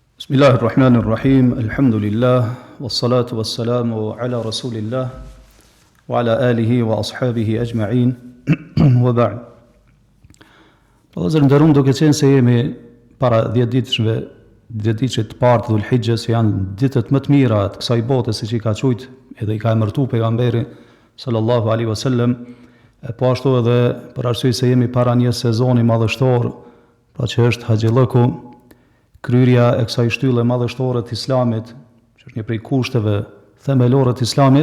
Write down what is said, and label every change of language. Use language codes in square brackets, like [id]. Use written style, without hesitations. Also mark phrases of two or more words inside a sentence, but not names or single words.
[ar] بسم الله الرحمن الرحيم. الحمد لله والصلاة والسلام على رسول الله وعلى آله وأصحابه أجمعين. وبعد. [sq] Pozë ndërrum duke qenë se jemi para 10 ditëve të parë të Dhulhijhes, janë ditët më të mira të kësaj bote, siç i ka thujt edhe i ka emërtuar pejgamberi [ar] صلى الله عليه وسلم, [sq] po ashtu edhe për arsye se jemi para një sezoni madhështor, pra që është Haxhillëku, kryerja e kësaj shtylle madhështore të Islamit, që është një prej kushteve themelore të Islamit.